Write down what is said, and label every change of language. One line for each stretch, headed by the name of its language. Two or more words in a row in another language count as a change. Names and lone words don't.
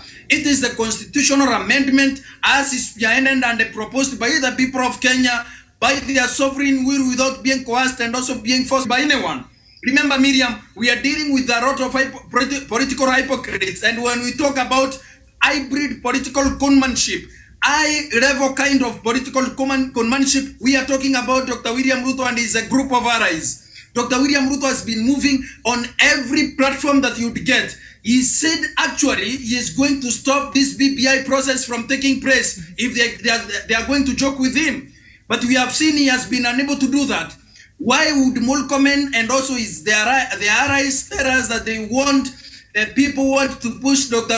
English: It is the constitutional amendment as is spearheaded and proposed by the people of Kenya, by their sovereign will, without being coerced and also being forced by anyone. Remember, Miriam, we are dealing with a lot of political hypocrites, and when we talk about hybrid political conmanship, high-level kind of political conmanship, we are talking about Dr. William Ruto and his group of allies. Dr. William Ruto has been moving on every platform that you'd get. He said actually he is going to stop this BBI process from taking place if they are going to joke with him. But we have seen he has been unable to do that. Why would Murkomen and also the allies tell us that they want, people want to push Dr.